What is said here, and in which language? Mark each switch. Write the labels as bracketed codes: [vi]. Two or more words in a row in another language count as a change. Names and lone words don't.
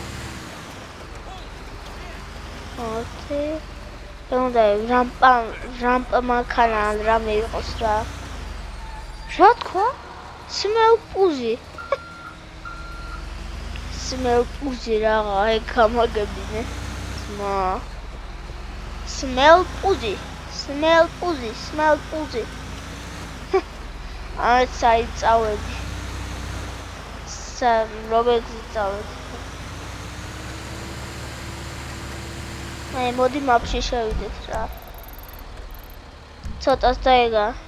[ka] ოკეი. უნდა რამპა მანქანა რამე იყოს რა. რა თქვა? [en] Smell pussy. Smell pussy [ka] რაღა, აი გამაგებინე. [en] Smell pussy. Smell pussy, smell pussy. [ka] აი წავედი. Robert წავედი. აი მოდი მაპში შევიდეთ რა. ცოტას დაეგა.